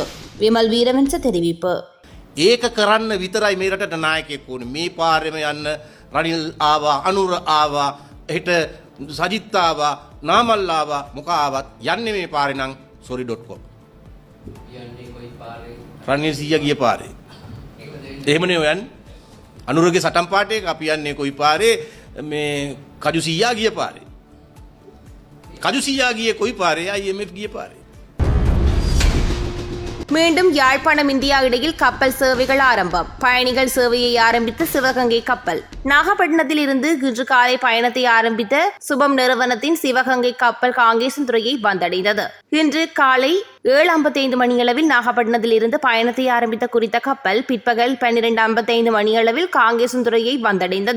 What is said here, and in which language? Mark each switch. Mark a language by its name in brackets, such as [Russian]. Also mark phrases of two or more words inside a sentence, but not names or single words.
[Tamil] விமல் வீரவன்ச தெரிவிப்பு. [Sinhala] ඒක කරන්න විතරයි මේ රටට නායකයෙක් ඕනේ. මේ පාරෙම යන්න රනිල් ආවා, අනුර ආවා, හෙට සජිත් ආවා, නාමල් ආවා, මොකා ආවත් යන්නේ මේ පාරේ නම් sorry.com. යන්නේ කොයි පාරේ? රනිල් සීයා ගිය පාරේ. එහෙමනේ යන්නේ. අනුරගේ සටන් පාටේ අපි යන්නේ කොයි පාරේ? මේ කජු සීයා ගිය පාරේ. කජු සීයා ගියේ කොයි පාරේ? IMF ගිය පාරේ. [Tamil] மீண்டும் யாழ்ப்பாணம் இந்தியா இடையில் கப்பல் சேவைகள் ஆரம்பம். பயணிகள் சேவையை ஆரம்பித்த சிவகங்கை கப்பல். நாகப்பட்டினத்தில் இருந்து இன்று காலை பயணத்தை ஆரம்பித்த சுபம் நிறுவனத்தின் சிவகங்கை கப்பல் காங்கேசன்துறையை வந்தடைந்தது. இன்று காலை 7:55 மணியளவில் நாகப்பட்டினத்தில் இருந்து பயணத்தை ஆரம்பித்த குறித்த கப்பல் பிற்பகல் 12:55 மணியளவில் காங்கேசன்துறையை வந்தடைந்தது.